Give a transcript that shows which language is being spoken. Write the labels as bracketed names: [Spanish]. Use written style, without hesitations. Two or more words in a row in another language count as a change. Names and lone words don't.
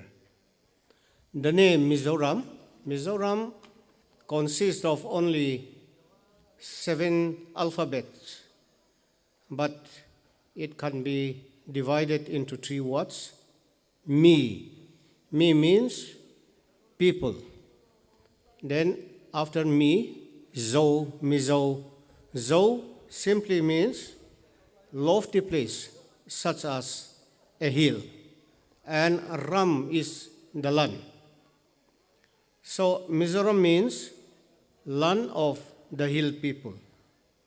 [English] The name Mizoram consists of only 7 alphabets, but it can be divided into 3 words. Mi means people. Then after mi, Mizo. Zo simply means lofty place, such as a hill, and Ram is the land. So Mizoram means land of the hill people.